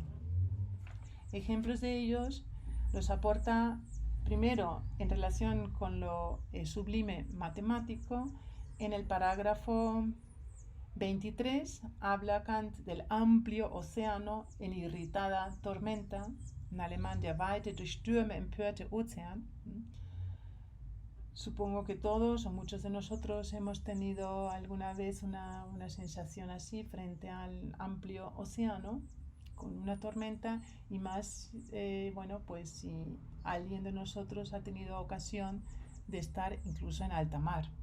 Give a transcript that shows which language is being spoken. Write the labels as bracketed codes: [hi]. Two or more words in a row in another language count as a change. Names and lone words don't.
[es] Ejemplos de ellos los aporta primero en relación con lo sublime matemático. En el parágrafo 23 habla Kant del amplio océano en irritada tormenta, en alemán [de] der weite, durch Stürme empörte Ozean. [es] Supongo que todos o muchos de nosotros hemos tenido alguna vez una sensación así frente al amplio océano con una tormenta, y más, bueno, pues si alguien de nosotros ha tenido ocasión de estar incluso en alta mar.